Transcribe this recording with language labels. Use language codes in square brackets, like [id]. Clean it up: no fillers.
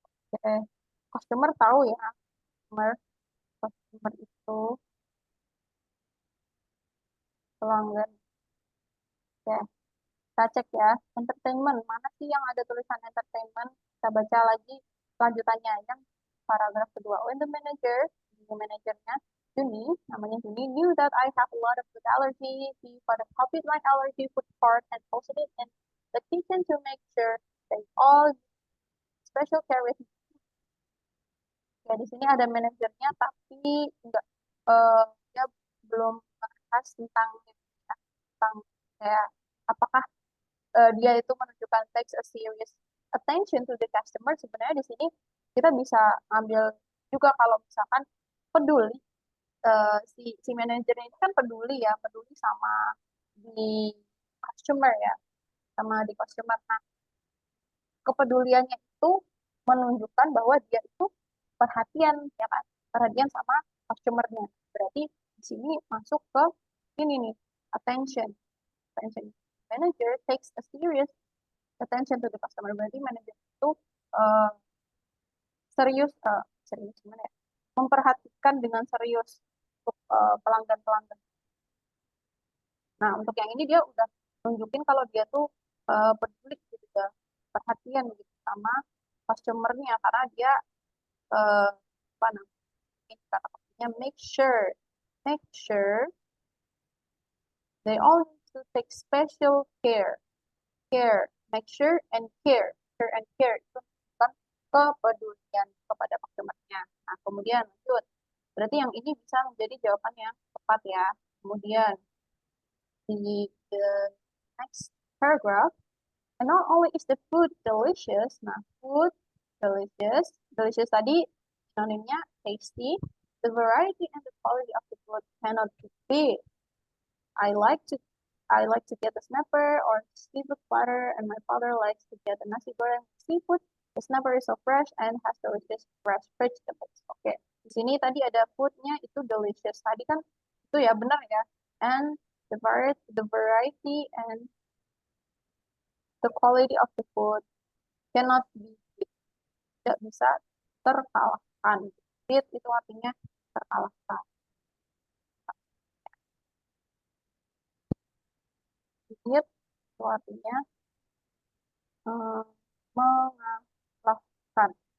[id] Oke. Customer tahu ya. Customer, customer itu pelanggan. Oke. Kita cek ya, entertainment. Mana sih yang ada tulisan entertainment? Kita baca lagi lanjutannya yang paragraf kedua. [en] When the manajernya, Juni, [id] namanya Juni, [en] knew that I have a lot of food allergy. He photocopied my allergy food chart and posted it in the kitchen to make sure they all special care with me. [id] Ya, di sini ada manajernya, tapi enggak, dia belum bahas tentang, tentang kayak apakah dia itu menunjukkan [en] takes a serious attention to the customer. [id] Sebenarnya di sini kita bisa ambil juga kalau misalkan peduli, si manajer ini kan peduli ya, peduli sama di customer ya, sama di customer. Nah, kepeduliannya itu menunjukkan bahwa dia itu perhatian ya kan, perhatian sama customernya. Berarti di sini masuk ke ini nih, attention. Attention. [en] Manager takes a serious attention to the customer. [id] Berarti manajer itu uh, serius, serius gimana ya? Memperhatikan dengan serius untuk pelanggan-pelanggan. Nah, untuk yang ini dia udah tunjukin kalau dia tuh peduli gitu ya, perhatian gitu sama customernya karena dia apa namanya, kata kuncinya [en] make sure they all need to take special care, make sure and care [id] itu bukan kepedulian kepada customernya. Nah, kemudian lanjut. Berarti yang ini bisa menjadi jawaban yang tepat ya. Kemudian di [en] the next paragraph, and not only is the food delicious, [id] nah food delicious tadi sinonimnya tasty, [en] the variety and the quality of the food cannot be beat. I like to I like to get the snapper or seafood platter, and my father likes to get the nasi goreng seafood. The snapper is so fresh and has delicious fresh vegetables. [id] Oke, di sini tadi ada foodnya itu delicious. Tadi kan itu ya benar ya. [en] And the variety and the quality of the food cannot be beat. [id] Tidak bisa terkalahkan. Beat itu artinya terkalahkan. Beat itu artinya mengalahkan.